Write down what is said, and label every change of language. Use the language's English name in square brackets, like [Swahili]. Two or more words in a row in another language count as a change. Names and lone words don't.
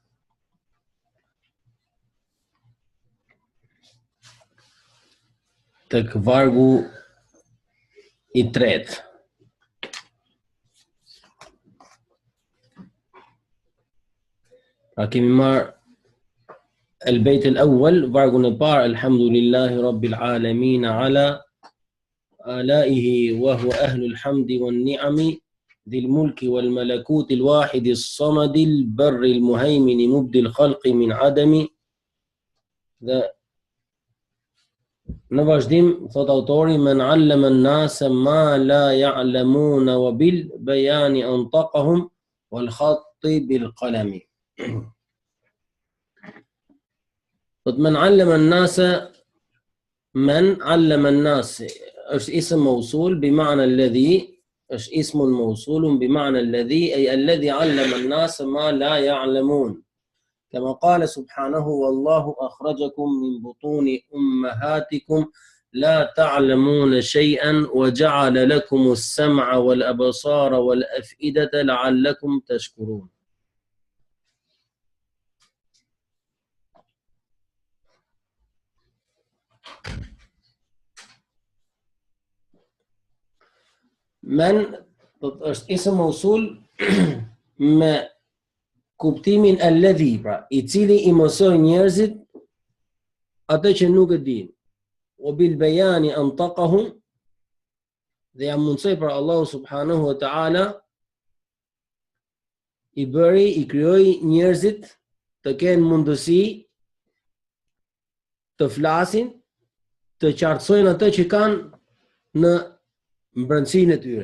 [Albanian] Tek vargu I tretë. Pra kemi marrë [Arabic] البيت الأول [Albanian] vargun e parë [Arabic] الحمد لله رب العالمين على عليه وهو أهل الحمد والنعم ذي الملك والملكوت الواحد الصمد البر المهيمن مبدي الخلق من عدم. [Albanian] Dhe në vazhdim thot autori [Arabic] من علم الناس ما لا يعلمون وبالبيان أنطقهم والخط بالقلم. من علم الناس من علم الناس اسم موصول بمعنى الذي اسم موصول بمعنى الذي أي الذي علم الناس ما لا يعلمون كما قال سبحانه والله أخرجكم من بطون أمهاتكم لا تعلمون شيئا وجعل لكم السمع والأبصار والأفئدة لعلكم تشكرون. [Albanian] Men është [Arabic] اسم موصول [Albanian] me kuptimin alladhi, pra I cili I mësoi njerëzit atë që nuk e dinë. [Arabic] وبالبيان أنطقهم, [Albanian] dhe ja mundsoi për Allahu [Arabic] سبحانه وتعالى [Albanian] I bëri, I krijoi njerëzit të kenë mundësi të flasin, të qartësojnë atë që kanë në mbrëmsinë e tyre.